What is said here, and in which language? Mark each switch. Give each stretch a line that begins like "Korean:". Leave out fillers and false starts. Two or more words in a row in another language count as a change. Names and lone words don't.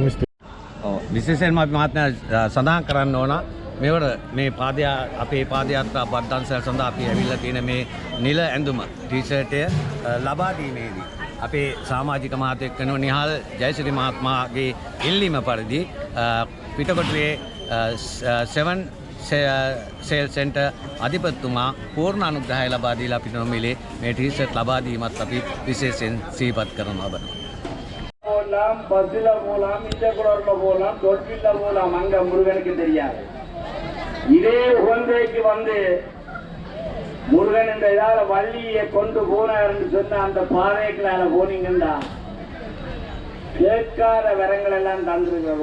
Sinhala: විශේෂයෙන්ම අපි මහත්මයා සඳහන් කරන්න ඕන මේවර මේ අපේ පාදයාත්‍රා බද්දන්සැල් සඳහා අපි ඇවිල්ලා තියෙන මේ නිල ඇඳුම ටී-ෂර්ට් එක ලබා දීමේදී අපේ සමාජික මහත්මයෙක් වෙන නිහාල් ජයසිරි මහත්මයාගේ ඉල්ලීම පරිදි පිටකොටුවේ 7 සේල් සෙන්ටර් අධිපතිතුමා පූර්ණ අනුග්‍රහය ලබා දීලා අපිට නොමිලේ මේ ටී-ෂර්ට් ලබා දීමත් අපි විශේෂයෙන් සිහිපත් කරනවා බන.
Tamil: போலாம் பஸ்ல போலாம் இண்டகுலர்ல போலாம் தொட்டில போலாம் அங்க முருகனுக்கு தெரியாது. இதே உகந்தைக்கு வந்து முருகன் இந்த இதால வள்ளியை கொண்டு போனாருன்னு சொன்ன அந்த பாதைகளால போனீங்கன்னா கேட்காத வரங்கள் எல்லாம் தந்திருக்கிறார்.